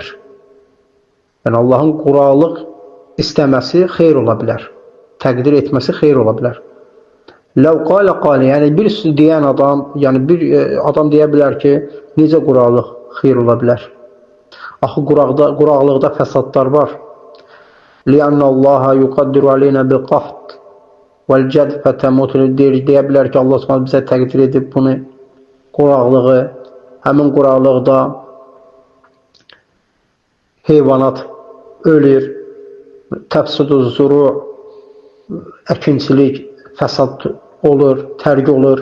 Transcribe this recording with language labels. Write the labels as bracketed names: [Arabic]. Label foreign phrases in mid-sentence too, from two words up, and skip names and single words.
[Azerbaijani] Yəni, Allahın quraqlıq istəməsi xeyr ola bilər. Təqdir etməsi xeyr ola bilər. [Arabic] لو قال قائل, [Azerbaijani] yəni bir deyən adam, yəni bir adam deyə bilər ki, necə quraqlıq xeyr ola bilər? Axı quraqlıqda fəsadlar var. [Arabic] لأن الله يقدر علينا بالقحط والجد فتموت [Azerbaijani] deyə bilər ki, Allah Subhanahu bizə təqdir edib bunu, quraqlığı, həmin quraqlıqda heyvanat ölür, [Arabic] تفسد الزروع, [Azerbaijani] əkinçilik, fəsad olur, tərk olur.